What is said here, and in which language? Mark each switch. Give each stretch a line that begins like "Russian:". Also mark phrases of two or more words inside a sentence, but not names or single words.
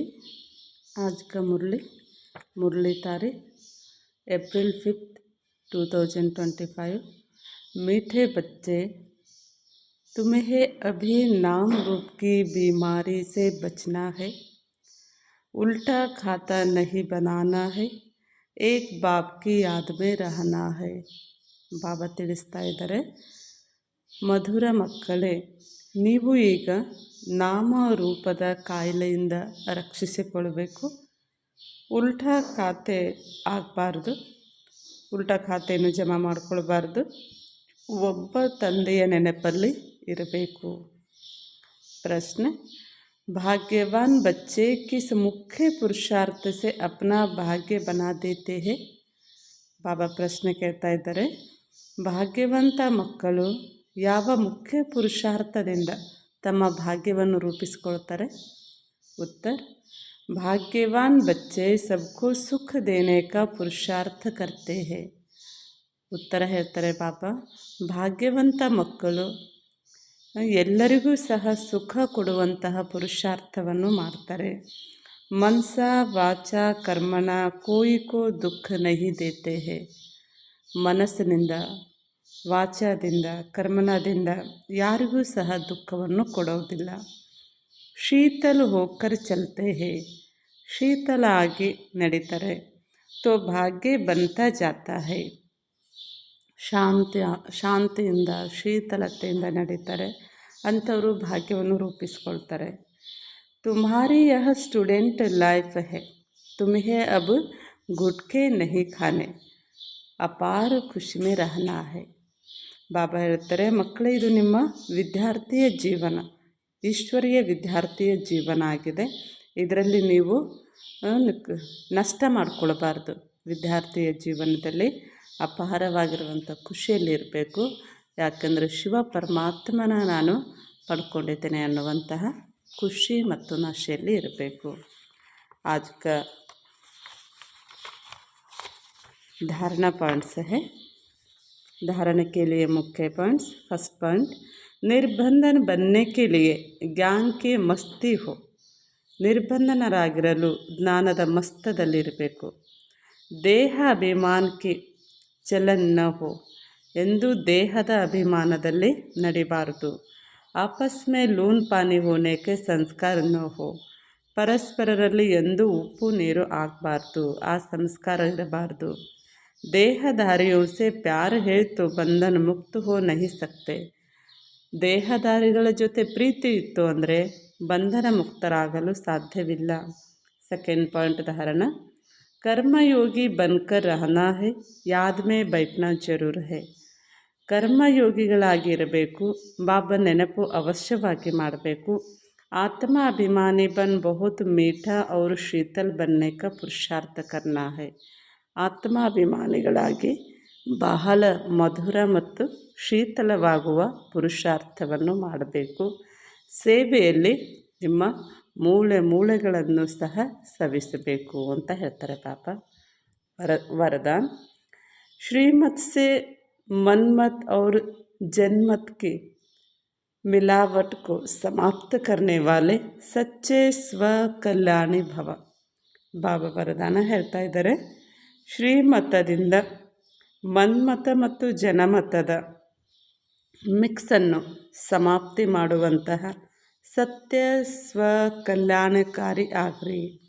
Hindi: आज का मुरली तारीख अप्रैल 5, 2025। मीठे बच्चे, तुम्हें अभी नाम रूप की बीमारी से बचना है। उल्टा खाता नहीं बनाना है। एक बाप की याद में रहना है।
Kannada: ಬಾಬಾ ತಿಳಿಸ್ತಾ ಇದ್ದಾರೆ, ಮಧುರ ಮಕ್ಕಳೇ, ನೀವು ಈಗ ನಾಮ ರೂಪದ ಕಾಯಿಲೆಯಿಂದ ರಕ್ಷಿಸಿಕೊಳ್ಳಬೇಕು. ಉಲ್ಟಾ ಖಾತೆ ಆಗಬಾರ್ದು, ಉಲ್ಟಾ ಖಾತೆಯನ್ನು ಜಮಾ ಮಾಡಿಕೊಳ್ಬಾರ್ದು. ಒಬ್ಬ ತಂದೆಯ ನೆನಪಲ್ಲಿ ಇರಬೇಕು. ಪ್ರಶ್ನೆ,
Hindi: भाग्यवान बच्चे किस मुख्य पुरुषार्थ से अपना भाग्य बना देते हैं?
Kannada: ಬಾಬಾ ಪ್ರಶ್ನೆ ಕೇಳ್ತಾ ಇದ್ದಾರೆ, ಭಾಗ್ಯವಂತ ಮಕ್ಕಳು ಯಾವ ಮುಖ್ಯ ಪುರುಷಾರ್ಥದಿಂದ ತಮ್ಮ ಭಾಗ್ಯವನ್ನು ರೂಪಿಸಿಕೊಳ್ತಾರೆ?
Hindi: उत्तर, भाग्यवान बच्चे सबको सुख देने का पुरुषार्थ करते हैं.
Kannada: ಉತ್ತರ ಹೇಳ್ತಾರೆ ಬಾಬಾ, ಭಾಗ್ಯವಂತ ಮಕ್ಕಳು ಎಲ್ಲರಿಗೂ ಸಹ ಸುಖ ಕೊಡುವಂತಹ ಪುರುಷಾರ್ಥವನ್ನು ಮಾಡ್ತಾರೆ.
Hindi: मनसा वाचा कर्मणा कोई को दुःख नहीं देते हैं.
Kannada: ಮನಸ್ಸಿನಿಂದ, ವಾಚಾದಿಂದ, ಕರ್ಮಣದಿಂದ ಯಾರಿಗೂ ಸಹ ದುಃಖವನ್ನು ಕೊಡೋದಿಲ್ಲ.
Hindi: शीतल होकर चलते हैं,
Kannada: ಶೀತಲ ಆಗಿ ನಡೀತಾರೆ.
Hindi: तो भाग्य बनता जाता है.
Kannada: ಶಾಂತಿಯಿಂದ, ಶೀತಲತೆಯಿಂದ ನಡೀತಾರೆ, ಅಂಥವರು ಭಾಗ್ಯವನ್ನು ರೂಪಿಸ್ಕೊಳ್ತಾರೆ.
Hindi: तुम्हारी यह
English: student life
Hindi: है, तुम्हें अब गुटके नहीं खाने, अपार खुशी में रहना है.
Kannada: ಬಾಬಾ ಹೇಳ್ತಾರೆ, ಮಕ್ಕಳೇ, ಇದು ನಿಮ್ಮ ವಿದ್ಯಾರ್ಥಿಯ ಜೀವನ, ಈಶ್ವರೀಯ ವಿದ್ಯಾರ್ಥಿಯ ಜೀವನ ಆಗಿದೆ. ಇದರಲ್ಲಿ ನೀವು ನಷ್ಟ ಮಾಡಿಕೊಳ್ಬಾರ್ದು. ವಿದ್ಯಾರ್ಥಿಯ ಜೀವನದಲ್ಲಿ ಅಪಾರವಾಗಿರುವಂಥ ಖುಷಿಯಲ್ಲಿ ಇರಬೇಕು. ಯಾಕಂದರೆ ಶಿವ ಪರಮಾತ್ಮನ ನಾನು ಪಡ್ಕೊಂಡಿದ್ದೇನೆ ಅನ್ನುವಂತಹ ಖುಷಿ ಮತ್ತು ನಶೆಯಲ್ಲಿ ಇರಬೇಕು.
Hindi: आज का धारणा पॉइंट्स है. धारणा के लिए मुख्य पॉइंट्स.
English: first point,
Hindi: निर्बंधन बनने के लिए ज्ञान के मस्ती हो.
Kannada: ನಿರ್ಬಂಧನರಾಗಿರಲು ಜ್ಞಾನದ ಮಸ್ತದಲ್ಲಿರಬೇಕು. ದೇಹ ಅಭಿಮಾನಕ್ಕೆ
Hindi: चलन न हो,
Kannada: ಎಂದು ದೇಹದ ಅಭಿಮಾನದಲ್ಲಿ ನಡಿಬಾರದು.
Hindi: आपस में लून पानी होनेगे संस्कार न हो,
Kannada: ಪರಸ್ಪರರಲ್ಲಿ ಎಂದೂ ಉಪ್ಪು ನೀರು ಆಗಬಾರ್ದು, ಆ ಸಂಸ್ಕಾರ ಇರಬಾರ್ದು.
Hindi: देहधारियों से प्यार है तो बंधन मुक्त हो नहीं सकते.
Kannada: ದೇಹಧಾರಿಗಳ ಜೊತೆ ಪ್ರೀತಿ ಇತ್ತು ಅಂದರೆ ಬಂಧನ ಮುಕ್ತರಾಗಲು ಸಾಧ್ಯವಿಲ್ಲ.
English: second point ಧಾರಣ,
Hindi: कर्मयोगी बनकर रहना है, याद में बैठना जरूर है.
Kannada: ಕರ್ಮಯೋಗಿಗಳಾಗಿರಬೇಕು, ಬಾಬಾ ನೆನಪು ಅವಶ್ಯವಾಗಿ ಮಾಡಬೇಕು.
Hindi: आत्म अभिमानी बन बहुत मीठा और शीतल बनने का पुरुषार्थ करना है.
Kannada: ಆತ್ಮಾಭಿಮಾನಿಗಳಾಗಿ ಬಹಳ ಮಧುರ ಮತ್ತು ಶೀತಲವಾಗುವ ಪುರುಷಾರ್ಥವನ್ನು ಮಾಡಬೇಕು. ಸೇವೆಯಲ್ಲಿ ನಿಮ್ಮ ಮೂಳೆಗಳನ್ನು ಸಹ ಸವಿಸಬೇಕು ಅಂತ ಹೇಳ್ತಾರೆ ಬಾಬಾ.
Hindi: वरदान, श्रीमत से मनमत और जनमत की मिलावट को समाप्त करने वाले सच्चे स्वकल्याणी भव.
Kannada: ಬಾಬಾ ವರದಾನ ಹೇಳ್ತಾ ಇದ್ದಾರೆ, ಶ್ರೀಮತದಿಂದ ಮನ್ಮತ ಮತ್ತು ಜನಮತದ ಮಿಕ್ಸನ್ನು ಸಮಾಪ್ತಿ ಮಾಡುವಂತಹ ಸತ್ಯ ಸ್ವಕಲ್ಯಾಣಕಾರಿ ಆಗ್ರಿ.